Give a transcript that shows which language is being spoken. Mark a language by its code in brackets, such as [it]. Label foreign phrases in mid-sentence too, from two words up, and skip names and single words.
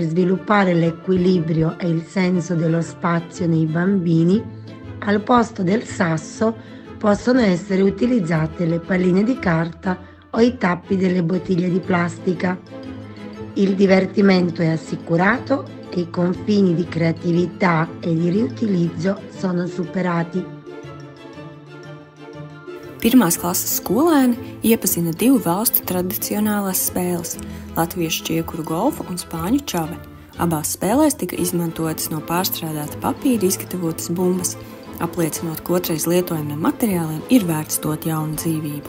[it] sviluppare l'equilibrio e il senso dello spazio nei bambini, al posto del sasso possono essere utilizzate le palline di carta o i tappi delle bottiglie di plastica. Il divertimento è assicurato e i confini di creatività e di riutilizzo sono superati. [lv] Pirmās klases skolēni iepazina divu valstu tradicionālās spēles – latviešu čiekuru golfu un spāņu čave. Abās spēlēs tika izmantotas no pārstrādāta papīra izgatavotas bumbas, apliecinot, ka otrais lietojamiem materiāliem ir vērts dot jaunu dzīvību.